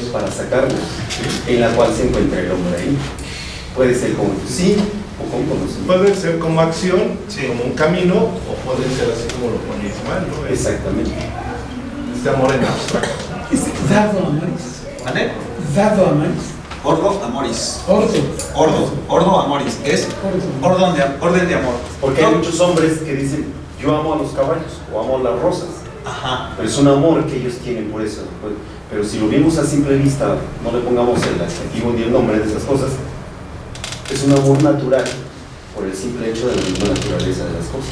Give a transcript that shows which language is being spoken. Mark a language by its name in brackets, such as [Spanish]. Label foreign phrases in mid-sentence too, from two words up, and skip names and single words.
[Spanish] Para sacarnos, en la cual se encuentra el hombre ahí. Puede ser como sí o como conocimiento. Puede ser como acción, sí, como un camino, o puede ser así como lo pone Ismael, ¿no? Exactamente. Este amor en abstracto. Es [Latin] dado amoris. [Spanish] ¿Vale? [Latin] Dado amoris. Ordo amoris. Ordo amoris. [Spanish] Es orden de amor. Porque hay muchos hombres que dicen, yo amo a los caballos o amo a las rosas. Ajá. Pero es un amor que ellos tienen por eso. Pero si lo vimos a simple vista, no le pongamos el adjetivo ni el nombre de esas cosas, es un amor natural por el simple hecho de la misma naturaleza de las cosas.